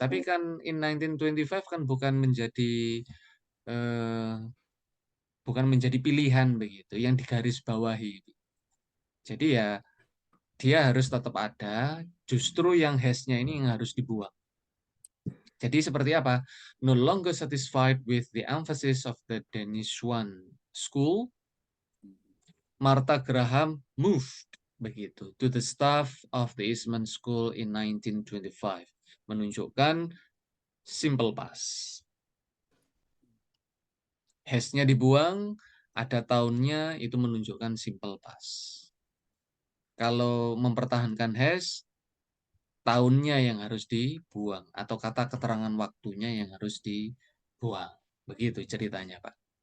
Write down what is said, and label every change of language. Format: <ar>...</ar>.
<id>Tapi kan</id> <en>in 1925</en> <id>kan eh, bukan menjadi pilihan begitu yang digarisbawahi. Jadi ya dia harus tetap ada, justru yang has-nya ini yang harus dibuang. Jadi seperti apa?</id> <en>No longer satisfied with the emphasis of the Danish One School, Martha Graham moved begitu to the staff of the Eastman School in 1925,</en> <id>menunjukkan simple past. Has-nya dibuang, ada tahunnya itu menunjukkan simple past. Kalau mempertahankan has, tahunnya yang harus dibuang atau kata keterangan waktunya yang harus dibuang. Begitu ceritanya, Pak.</id>